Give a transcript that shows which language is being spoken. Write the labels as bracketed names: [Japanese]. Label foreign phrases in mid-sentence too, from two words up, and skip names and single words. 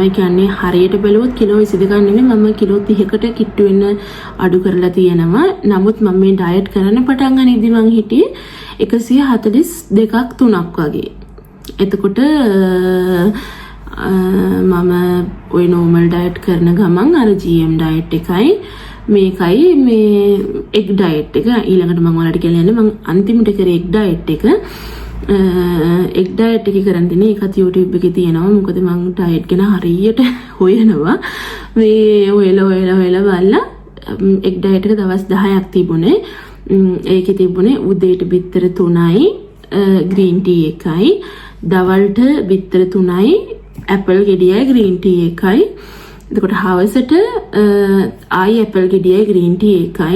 [Sinhala] ඒ කියන්නේ හරියට බැලුවොත් කිලෝ 22ක් නෙමෙයි මම කිලෝ 30කට කිට්ටු වෙන්න අඩු කරලා තියෙනවා. නමුත් මම මේ ඩයට් කරන්න පටන් ගනිද්දි මං හිටියේ 142ක් 3ක් වගේ. එතකොට මම ওই [English] normal diet [Sinhala] කරන ගමන් අර [English] GM diet [Sinhala] එකයි මේකයි මේ [English] egg diet [Sinhala] එක ඊළඟට මම ඔයාලට කියන්නේ මම අන්තිමට කරේ [English] egg diet [Sinhala] එක. [English] egg diet [Sinhala] එක කරන් දිනේ ඒකත් YouTube එකේ තියෙනවා. මොකද මම diet ගැන හරියට හොයනවා. මේ හොයලා බලලා [English] egg diet [Sinhala] එක දවස් 10ක් තිබුණේ. ඒකේ තිබුණේ උදේට බිත්තර 3යි [English] green tea [Sinhala] එකයි, දවල්ට බිත්තර 3යි apple ගෙඩියයි [English] green tea [Sinhala] එකයි. එතකොට හවසට ආයි apple ගෙඩියයි [English] green tea [Sinhala] එකයි.